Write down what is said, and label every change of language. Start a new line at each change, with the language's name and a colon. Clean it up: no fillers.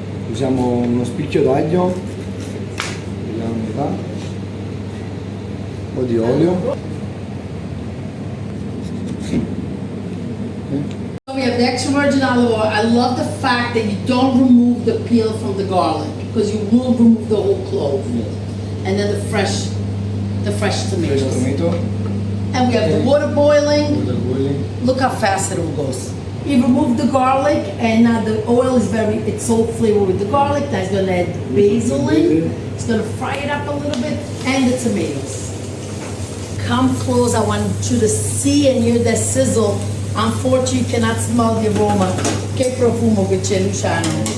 Italian: Usiamo uno spicchio d'aglio, vediamo metà, un po' di olio.
English: So we have the extra virgin olive oil. I love the fact that you don't remove the peel from the garlic because you will remove the whole clove. And then the fresh Fresh tomatoes. tomato, And we have the water boiling. water boiling. Look how fast it all goes. We removed the garlic and now the oil is it's so flavored with the garlic. Now he's gonna add basil in. He's gonna fry it up a little bit and the tomatoes. Come close, I want you to see and hear that sizzle. Unfortunately, you cannot smell the aroma.
Italian: Che profumo che c'è, Luciano.